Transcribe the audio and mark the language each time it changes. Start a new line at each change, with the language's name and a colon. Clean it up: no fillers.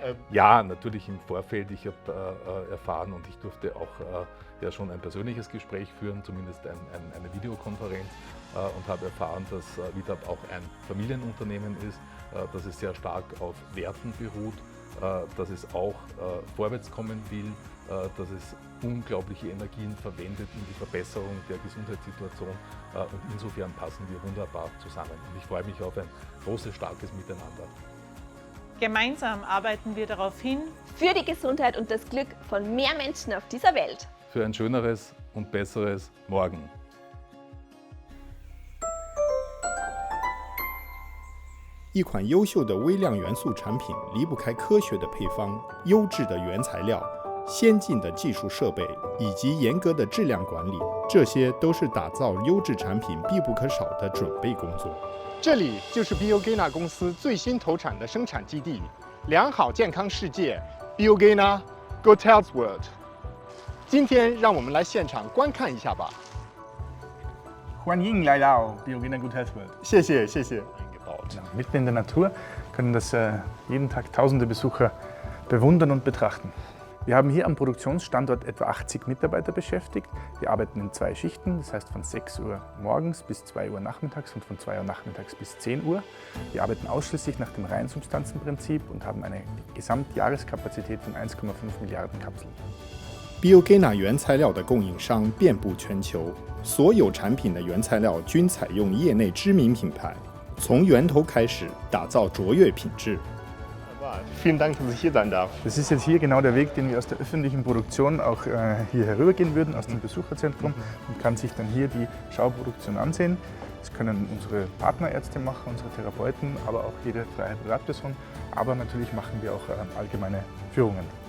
German: Ja, natürlich im Vorfeld. Ich habe erfahren und ich durfte auch ja schon ein persönliches Gespräch führen, zumindest eine Videokonferenz und habe erfahren, dass Wittap auch ein Familienunternehmen ist, dass es sehr stark auf Werten beruht, dass es auch vorwärts kommen will, dass es unglaubliche Energien verwendet in die Verbesserung der Gesundheitssituation und insofern passen wir wunderbar zusammen. Und ich freue mich auf ein großes, starkes Miteinander. Gemeinsam arbeiten wir darauf hin, Für die Gesundheit und das Glück von mehr Menschen auf dieser Welt. Für ein schöneres und besseres Morgen.
Chinese: 一款优秀的微量元素产品离不开科学的配方、优质的原材料、先进的技术设备以及严格的质量管理，这些都是打造优质产品必不可少的准备工作。这里就是 Biogena 公司最新投产的生产基地，良好健康世界 Biogena Good Health World。今天让我们来现场观看一下吧。 Huan Ying Lai Lao, Biogena Good Health World. 谢谢，谢谢。
German: Genau. Mitten in der Natur können das jeden Tag tausende Besucher bewundern und betrachten. Wir haben hier am Produktionsstandort etwa 80 Mitarbeiter beschäftigt. Wir arbeiten in 2 Schichten, das heißt von 6 Uhr morgens bis 2 Uhr nachmittags und von 2 Uhr nachmittags bis 10 Uhr. Wir arbeiten ausschließlich nach dem Reinsubstanzenprinzip und haben eine Gesamtjahreskapazität von 1,5 Milliarden Kapseln.
Chinese: Biogena 原材料的供应商遍布全球，所有产品的原材料均采用业内知名品牌，从源头开始打造卓越品质。
German: Vielen Dank, dass ich hier sein darf. Das ist jetzt hier genau der Weg, den wir aus der öffentlichen Produktion auch hier herübergehen würden, aus dem Besucherzentrum, und kann sich dann hier die Schauproduktion ansehen. Das können unsere Partnerärzte machen, unsere Therapeuten, aber auch jede freie Privatperson. Aber natürlich machen wir auch allgemeine Führungen.